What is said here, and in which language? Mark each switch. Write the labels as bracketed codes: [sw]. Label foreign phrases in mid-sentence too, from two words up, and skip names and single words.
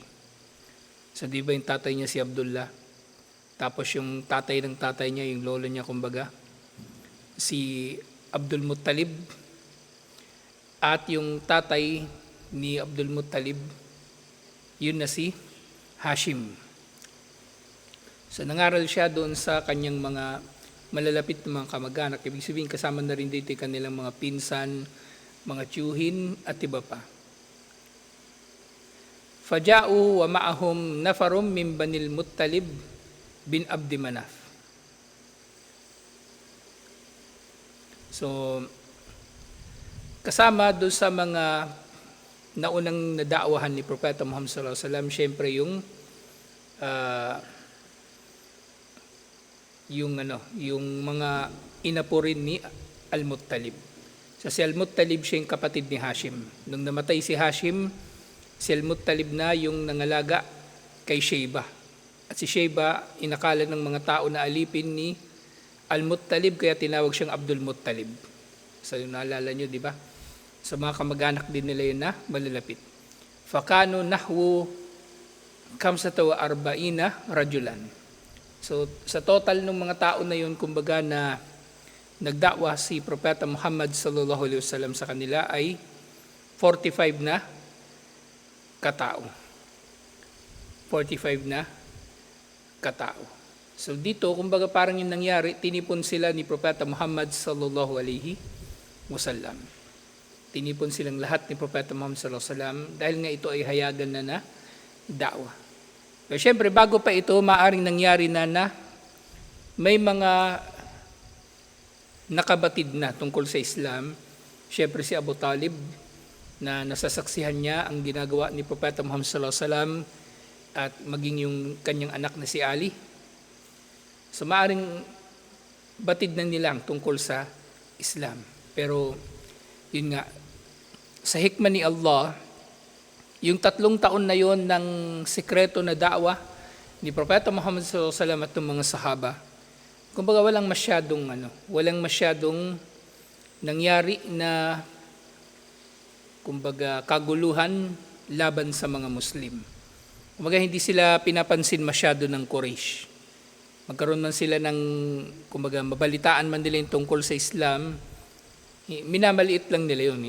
[tl] So di ba yung tatay niya si Abdullah, tapos yung tatay ng tatay niya, yung lolo niya kumbaga, si Abdul Muttalib, at yung tatay ni Abdul Muttalib, yun na si Hashim. So nangaral siya doon sa kanyang mga malalapit na mga kamag-anak. Ibig sabihin kasama na rin dito kanilang mga pinsan, mga tiyuhin at iba pa. [ar] فجاءوا ومعهم نفر من بني المطلب بن عبد مناف. [tl] So, kasama doon sa mga naunang nadaawahan ni Propeta Muhammad [ar] صلى الله عليه وسلم, [tl] syempre yung mga inapo rin ni Al-Muttalib. So si Al-Muttalib siya yung kapatid ni Hashim. Nung namatay si Hashim, si Al-Muttalib na yung nangalaga kay Shayba. At si Shayba inakala ng mga tao na alipin ni Al-Muttalib, kaya tinawag siyang Abdul Muttalib. So yung naalala nyo, di ba? Sa mga kamag-anak din nila yun na malalapit. [ar] فكانوا نحو خمسة وأربعين رجلا. [tl] So sa total ng mga tao na yun, kumbaga na nagda'wa si Propeta Muhammad [ar] صلى الله عليه وسلم [tl] sa kanila ay 45 na katao. 45 na katao. So dito, kumbaga parang yung nangyari, tinipon sila ni Propeta Muhammad [ar] صلى الله عليه وسلم. [tl] Tinipon silang lahat ni Propeta Muhammad [ar] صلى الله عليه وسلم [tl] dahil nga ito ay hayagan na da'wah. Pero syempre, bago pa ito, maaring nangyari na may mga nakabatid na tungkol sa Islam. Syempre si Abu Talib na nasasaksihan niya ang ginagawa ni Propeta Muhammad [ar] صلى الله عليه وسلم [tl] at maging yung kanyang anak na si Ali. So maaring batid na nilang tungkol sa Islam. Pero yun nga, sa hikmah ni Allah, Yung 3 taon na yon ng sikreto na da'wa ni Propeta Muhammad [ar] صلى الله عليه وسلم [tl] at ng mga sahaba, kumbaga walang masyadong nangyari na kumbaga kaguluhan laban sa mga Muslim. Kumbaga hindi sila pinapansin masyado ng Quraysh. Magkaroon man sila ng kumbaga mabalitaan man nila yung tungkol sa Islam, minamaliit lang nila yun.